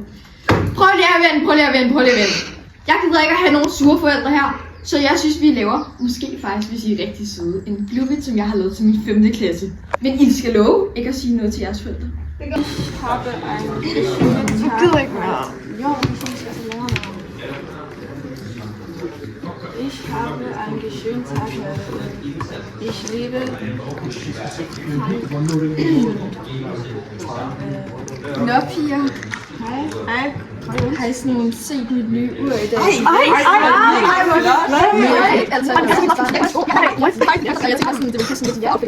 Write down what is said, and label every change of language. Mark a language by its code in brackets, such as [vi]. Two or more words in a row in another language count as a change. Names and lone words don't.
[da] Prøv lige at vente. Jeg gider ikke at have nogle sure forældre her. Så jeg synes, vi laver, måske faktisk, hvis I er rigtig søde, en Bluebit, som jeg har lavet til min 5. klasse. Men I skal love ikke at sige noget til jeres forældre. Jeg gider ikke mere. Jo, [de] ich skal lernen. Ich habe einen schönen Tag. Ich liebe. [da] Nå, piger. Hej. Har I sådan set mit nye ur i dag? Altså, jeg tænker sådan, det vil sådan lidt outfit.